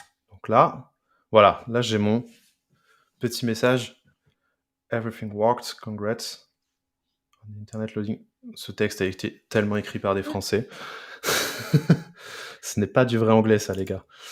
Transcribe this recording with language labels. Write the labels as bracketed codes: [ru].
[fr] Donc là, voilà, là j'ai mon petit message. [en] Everything worked, congrats. Internet loading. [fr] Ce texte a été tellement écrit par des Français. Ce n'est pas du vrai anglais, ça, les gars.